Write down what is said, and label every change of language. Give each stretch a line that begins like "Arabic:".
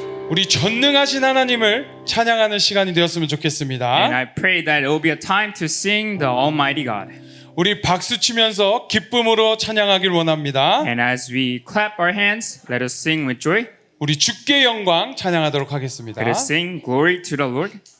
Korean: 우리 전능하신 하나님을 찬양하는 시간이 되었으면 좋겠습니다.
English: And I pray that it will be a time to sing the Almighty God.
Korean: 우리 박수 치면서 기쁨으로 찬양하길 원합니다.
English: And as we clap our hands, let us sing with joy.
Korean: 우리 주께 영광 찬양하도록 하겠습니다.
English: Let us sing glory to the Lord.